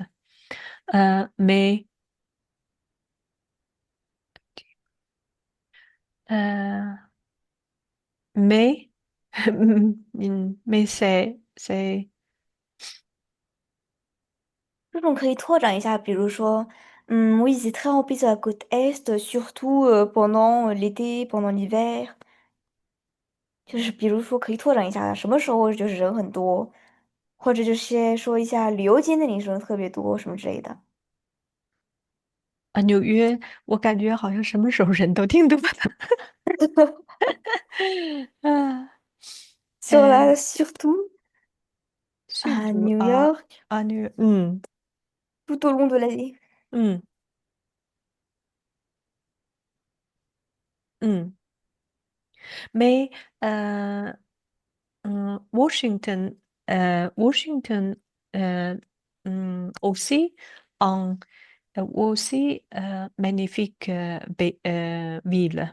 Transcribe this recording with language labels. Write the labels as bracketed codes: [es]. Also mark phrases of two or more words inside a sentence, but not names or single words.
[fr] Mais euh, mais mais oui, c'est très rempli sur la côte Est, surtout pendant l'été, pendant l'hiver。 [zh] 就是比如说可以拓展一下，什么时候就是人很多，或者就是说一下旅游节那里人特别多什么之类的。纽约，我感觉好像什么时候人都挺多的。啊， [fr] Sur euh, la, surtout à surtout New York, à tout au long de l'année. hum, hum. Mais euh, Washington, Washington euh, aussi en aussi magnifique ville.